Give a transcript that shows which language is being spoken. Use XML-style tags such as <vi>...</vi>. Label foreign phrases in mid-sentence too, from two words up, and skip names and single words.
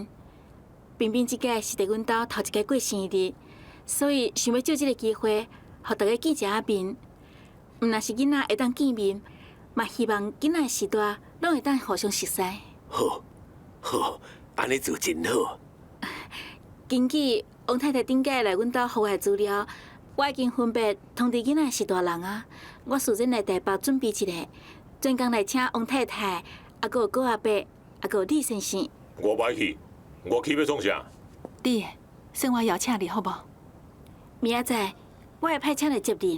<nan>彬彬即届是伫阮兜头一届过生日，所以想要借这个机会，互大家见一下面。毋若是囡仔会当见面，嘛希望囡仔的时代拢会当互相熟悉。好，好，安尼做真好。根据王太太顶届来阮兜给我的资料，我已经分别通知囡仔是大人啊。我事先来台北准备一个，专工来请王太太，还有高阿伯，还有李先生。我不爱去，我去要创啥？你，算我邀请你好无？明仔载我会派请来接你。</nan>